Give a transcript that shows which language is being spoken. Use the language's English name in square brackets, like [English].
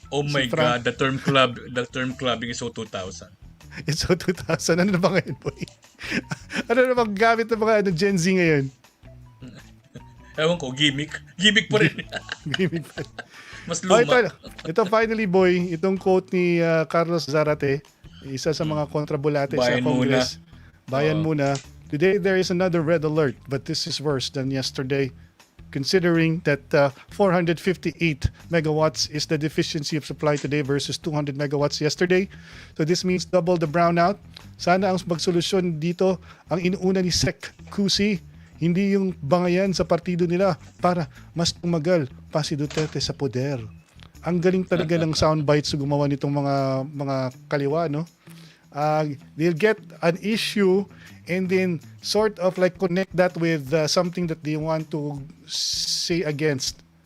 [English] Oh my God, the term clubbing is so 2000. It's so 2000. [Filipino] Ano na ba ngayon, boy? Ano na bang gamit ng mga Gen Z ngayon? Ewan ko, gimmick. Gimmick pa rin. Gimmick pa rin. Mas luma. Ito finally, boy, itong quote ni Carlos Zarate, isa sa mga kontrabulate sa Congress. Bayan muna. [English] Today, there is another red alert, but this is worse than yesterday. Considering that 458 megawatts is the deficiency of supply today versus 200 megawatts yesterday. So this means double the brownout. [Filipino] Sana ang magsolusyon dito ang inuuna ni Sec Cusi, hindi yung bangayan sa partido nila para mas tumagal pa si Duterte sa poder. Ang galing talaga ng soundbites gumawa nitong mga kaliwa, no? [English] They'll get an issue and then sort of like connect that with something that they want to say against.